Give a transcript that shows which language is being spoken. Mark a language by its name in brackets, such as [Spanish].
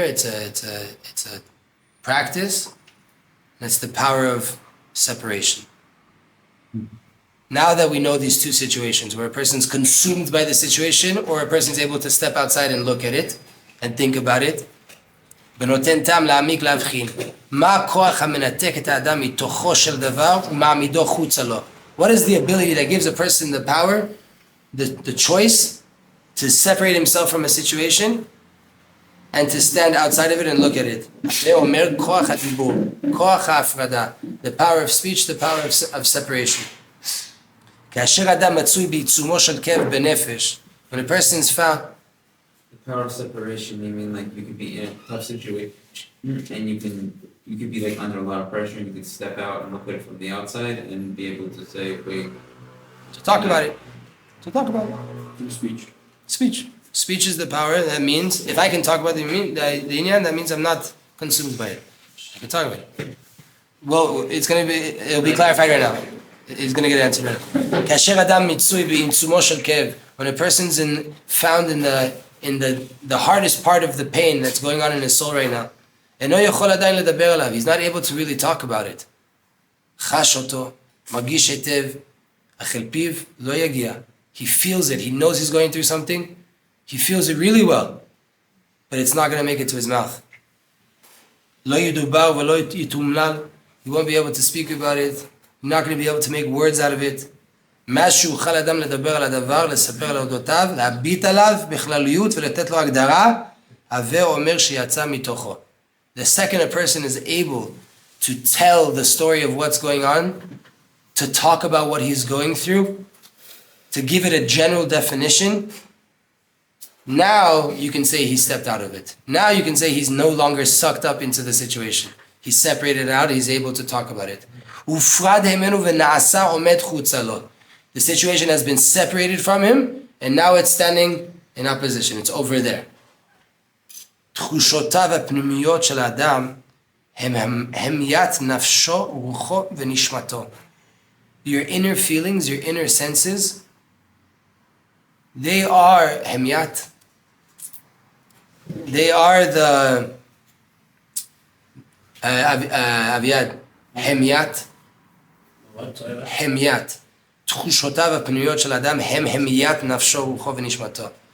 [English] It's a practice. And it's the power of separation. Now that we know these two situations, where a person's consumed by the situation, or a person's able to step outside and look at it and think about it. [Hebrew] ונותן טעם להעמיק להבחין. מה הכוח המנתק את האדם מתוכו של דבר ומעמידו חוצה לו? [English] What is the ability that gives a person the power, the choice to separate himself from a situation and to stand outside of it and look at it? [Hebrew] זה אומר כוח הדיבור, כוח ההפרדה, [English] the power of speech, the power of separation. [Hebrew] כאשר אדם מצוי בעיצומו של כאב בנפש, [English] when a person is found, the power of separation, you mean like you could be in a tough situation and you could be like under a lot of pressure and you could step out and look at it from the outside and be able to say, wait. To talk about it. Through speech. Speech is the power. That means, if I can talk about the inyan, that means I'm not consumed by it. I can talk about it. Well, it'll be clarified right now. It's going to get answered right now. [Hebrew] כאשר אדם מצוי בעיצומו של כאב, [English] when a person's found in the hardest part of the pain that's going on in his soul right now, [Hebrew] אינו יכול עדיין לדבר עליו. [English] He's not able to really talk about it. [Hebrew] חש אותו, מרגיש היטב, אך אל פיו לא יגיע. [English] He feels it. He knows he's going through something. He feels it really well, but it's not going to make it to his mouth. [Hebrew] לא ידובר ולא יתומלל. [English] He won't be able to speak about it. You're not going to be able to make words out of it. [Hebrew] מאז שאוכל אדם לדבר על הדבר, לספר על אודותיו, להביט עליו בכלליות ולתת לו הגדרה, הווה אומר שיצא מתוכו. [English] The second a person is able to tell the story of what's going on, to talk about what he's going through, to give it a general definition, now you can say he stepped out of it. Now you can say he's no longer sucked up into the situation. He's separated out, he's able to talk about it. [Hebrew] הופרד ממנו ונעשה עומד חוצה לו. [English] The situation has been separated from him, and now it's standing in opposition. It's over there. [Hebrew] תחושותיו הפנימיות של האדם הם המיית נפשו, רוחו ונשמתו. [English] Your inner feelings, your inner senses, they are hemiyat. They are the Aviad, hemiyat. hemiyat. [Hebrew] תחושותיו הפנימיות של האדם הם המיית נפשו, רוחו ונשמתו.